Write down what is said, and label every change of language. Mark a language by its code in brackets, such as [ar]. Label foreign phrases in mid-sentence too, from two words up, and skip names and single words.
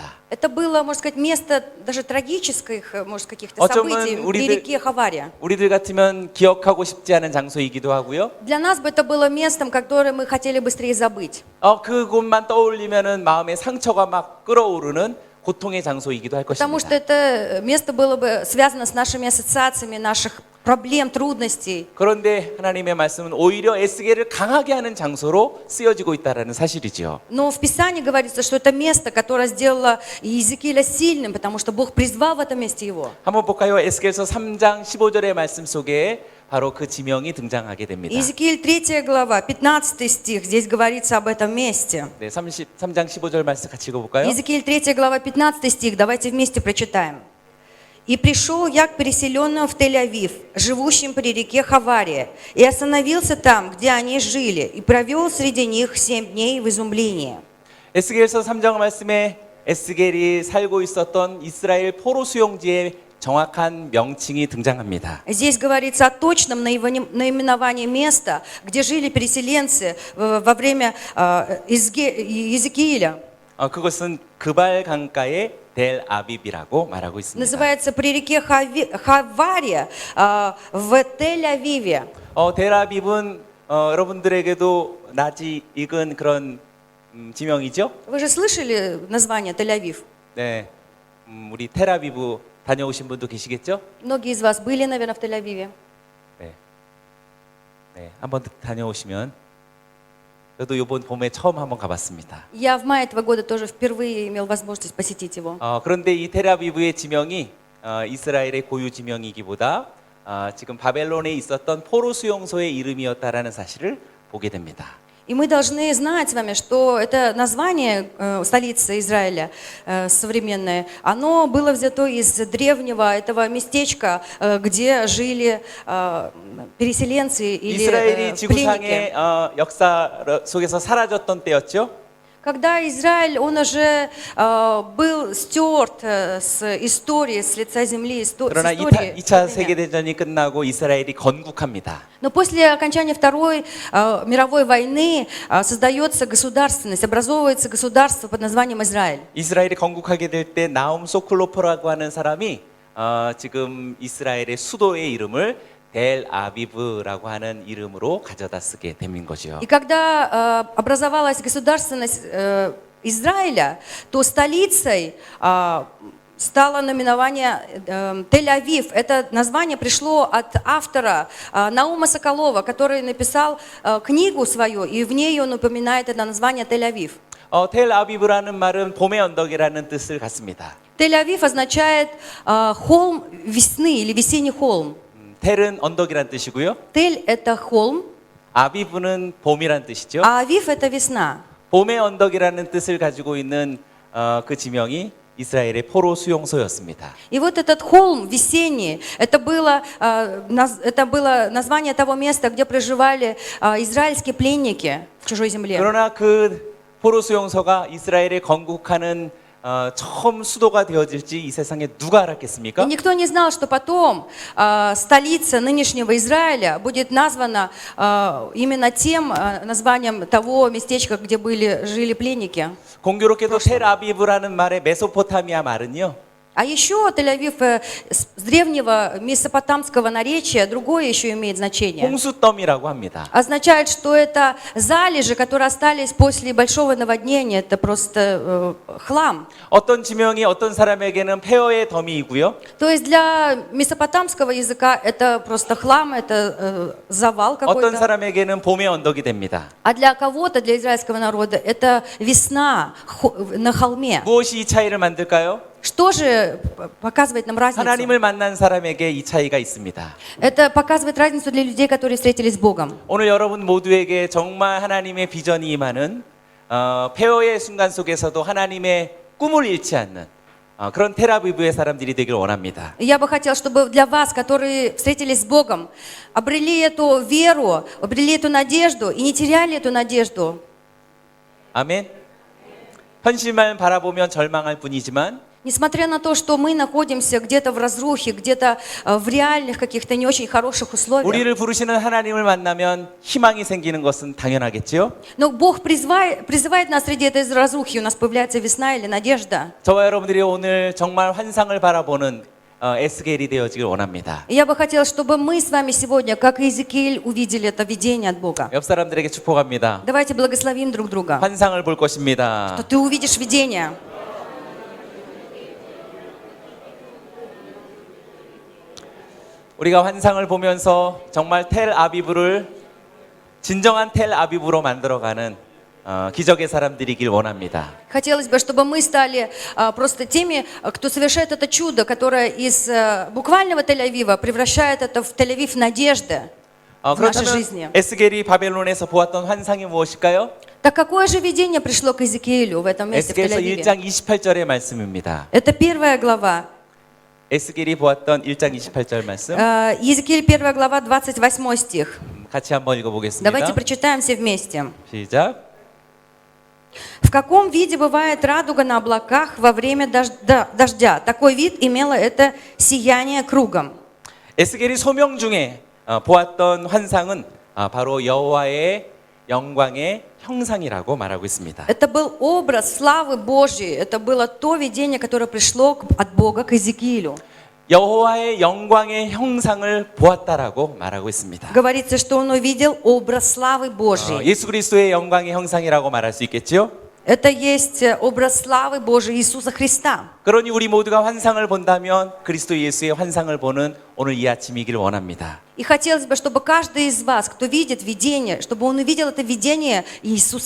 [ru] Это было, можно сказать, место даже трагических, может, каких-то [ko] 어쩌면 [ru] событий при реке Хаваре. [ko] 우리들 같으면 기억하고 싶지 않은 장소이기도 하고요. [ru] Для нас бы это было местом, которое мы хотели быстрее забыть. [ko] 그곳만 떠올리면은 마음에 상처가 막 끓어오르는 고통의 장소이기도 할 [ru] Потому что [ko] 것입니다. [ru] это место было бы связано с нашими ассоциациями наших проблем, трудностей. [ko] 그런데 하나님의 말씀은 오히려 에스겔을 강하게 하는 장소로 쓰여지고 있다라는 사실이지요. [ru] Но в Писании говорится, что это место, которое сделало Иезекииля сильным, потому что Бог призвал в этом месте его. [ko] 한번 볼까요? 에스겔서 3장 15절의 말씀 속에 바로 그 지명이 등장하게 됩니다. [ru] Иезекииль 3 глава, 15 стих, здесь говорится об этом месте. [ko] 네, 33장 15절 말씀 같이 읽어볼까요? [ru] Иезекииль 3 глава, 15 стих, давайте вместе прочитаем. «И пришел я к переселенным в Тель-Авив, живущим при реке Хавария, и остановился там, где они жили, и провел среди них 7 дней в изумлении». [ko] 에스겔서 3장 말씀에 에스겔이 살고 있었던 이스라엘 포로 수용지의 정확한 명칭이 등장합니다. [ru] Здесь говорится о точном наименовании места, где жили переселенцы во время Иезекииля. [ko] 그것은 그발 강가의 델 아비비라고 말하고 있습니다. [ru] Называется при реке Хавария в Тель-Авиве. [ko] 델 아비브는 여러분들에게도 낯이 익은 그런 지명이죠? [ru] Вы же слышали название Тель-Авив? [ko] 네, 우리 텔아비브 다녀오신 분도 계시겠죠? [ru] Многие из вас были, наверное, в Тель-Авиве. [ko] 네, 네, 한번 다녀오시면 저도 이번 봄에 처음 한번 가봤습니다. [ru] Я в мае этого года тоже впервые имел возможность посетить его. [ko] 그런데 이 텔아비브의 지명이 이스라엘의 고유 지명이기보다 지금 바벨론에 있었던 포로 수용소의 이름이었다라는 사실을 보게 됩니다. [ru] И мы должны знать с вами, что это название столицы Израиля современное, оно было взято из древнего этого местечка, где жили переселенцы или [ko] 이스라엘이 [ru] пленники. [ko] 지구상의 역사 속에서 사라졌던 때였죠. [ru] Когда Израиль, он уже был стерт с истории, с лица земли, с [ko] 그러나 [ru] истории. [ko] 2차 세계대전이 끝나고 이스라엘이 건국합니다. [ru] Но после окончания Второй мировой войны создается государственность, образовывается государство под названием Израиль. [ko] 이스라엘이 건국하게 될 때 나움 소클로포라고 하는 사람이 지금 이스라엘의 수도의 이름을 델 아비브라고 하는 이름으로 가져다 쓰게 된 거죠. [ru] И когда образовалась государственность Израиля, то столицей стало наименование Тель-Авив. Это название пришло от автора Наума Соколова, который написал книгу свою, и в ней он упоминает это название Тель-Авив. [ko] 텔 아비브라는 말은 봄의 언덕이라는 뜻을 갖습니다. [ru] Тель-Авив означает холм весны или весенний холм. [ko] 텔은 언덕이란 뜻이고요. [ru] Тель – это холм, [ko] 아비브는 봄이란 뜻이죠. [ru] а Авив – это весна. [ko] 봄의 언덕이라는 뜻을 가지고 있는 그 지명이 이스라엘의 포로 수용소였습니다. [ru] И вот этот холм весенний, это было название того места, где проживали израильские пленники в чужой земле. [ko] 그러나 그 포로 수용소가 이스라엘에 건국하는 처음 수도가 되어질지 이 세상에 누가 [ru] И [ko] 알았겠습니까? [ru] никто не знал, что потом столица нынешнего Израиля будет названа именно тем названием того местечка, где жили пленники. [ko] 공교롭게도 텔아비브라는 말의 메소포타미아 말은요. [ru] А еще Тель-Авив с древнего месопотамского наречия другое еще имеет значение. [ko] 홍수더미라고 합니다. [ru] Означает, что это залежи, которые остались после большого наводнения. Это просто хлам. [ko] 어떤 지명이 어떤 사람에게는 폐허의 더미이고요. [ru] То есть для месопотамского языка это просто хлам, это завал [ko] 어떤 [ru] какой-то. [ko] 사람에게는 봄의 언덕이 됩니다. [ru] А для кого-то, для израильского народа, это весна на холме. [ko] 무엇이 이 차이를 만들까요? [ru] Что же показывает нам разницу? [ko] 하나님을 만난 사람에게 이 차이가 있습니다. [ru] Это показывает разницу для людей, которые встретились с Богом. [ko] 오늘 여러분 모두에게 정말 하나님의 비전이 임하는 폐허의 순간 속에서도 하나님의 꿈을 잃지 않는 그런 텔아비브의 사람들이 되길 원합니다. [ru] Я бы хотела, чтобы для вас, которые встретились с Богом, обрели эту веру, обрели эту надежду и не теряли эту надежду. [ko] 아멘. 현실만 바라보면 절망할 뿐이지만 [ru] Несмотря на то, что мы находимся где-то в разрухе, где-то в реальных каких-то не очень хороших условиях, [ko] 우리를 부르시는 하나님을 만나면 희망이 생기는 것은 당연하겠죠. [ru] но Бог призывает нас среди этой разрухи, у нас появляется весна или надежда. [ko] 저와 여러분들이 오늘 정말 환상을 바라보는 에스겔이 되어지길 원합니다. [ru] И я бы хотела, чтобы мы с вами сегодня, как Иезекииль, увидели это видение от Бога. [ko] 옆 사람들에게 축복합니다. [ru] Давайте благословим друг друга, [ko] 환상을 볼 것입니다. [ru] что ты увидишь видение. [ko] 우리가 환상을 보면서 정말 텔 아비브를 진정한 텔 아비브로 만들어가는 기적의 사람들이길 원합니다. [ru] Хотелось бы, чтобы мы стали просто теми, кто совершает это чудо, которое из буквального Тель-Авива превращает это в Тель-Авив надежды в нашей [ko] 그렇다면 [ru] жизни. [ko] 에스겔이 바벨론에서 보았던 환상이 무엇일까요? [ru] Так какое же видение пришло к Иезекиилю в этом месте, в [ko] 에스겔서 [ru] Тель-Авиве? [ko] 1장 28절의 말씀입니다. [ru] Это первая глава. [ko] 에스겔이 보았던 1장 28절 말씀 [ru] Иезекииль, первая глава, 28 стих. [ko] 같이 한번 읽어보겠습니다. [ru] Давайте прочитаем все вместе. [ko] 시작. [ru] В каком виде бывает радуга на облаках во время дождя? Такой вид имело это сияние кругом. [ko] 에스겔이 소명 중에 보았던 환상은 바로 여호와의 영광의 형상이라고 말하고 있습니다. [ru] Это был образ славы Божьей. Это было то видение, которое пришло от Бога к Иезекиилю. [ko] 여호와의 영광의 형상을 보았다라고 말하고 있습니다. [ru] Говорится, что он увидел образ славы Божьей. [ko] 예수 그리스도의 영광의 형상이라고 말할 수 있겠죠? [ru] Это есть образ славы Божьей Иисуса Христа. [ko] 그러니 우리 모두가 환상을 본다면 그리스도 예수의 환상을 보는 오늘 이 아침이길 원합니다. [ru] И хотелось бы, чтобы каждый из вас, кто видит видение, чтобы он увидел это видение Иисуса